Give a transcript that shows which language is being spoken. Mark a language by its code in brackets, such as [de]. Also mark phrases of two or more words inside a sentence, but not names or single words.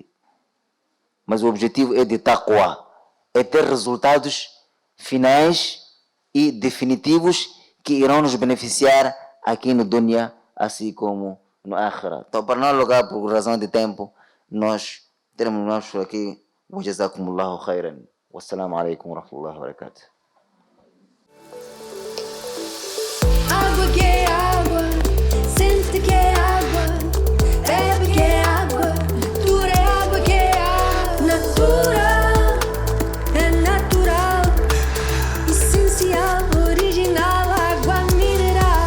[pt] Mas o objetivo é de taqwa. É ter resultados finais e definitivos que irão nos beneficiar aqui no dunya, assim como no akhira. Então, para não alugar por razão de tempo, nós terminamos por aqui. [ar] وجزاكم الله خيرا. والسلام عليكم ورحمة الله وبركاته. [pt] Água que é água, sente que é água, bebe que é água, natura é água que é água, natura é natural, essencial, original, água mineral.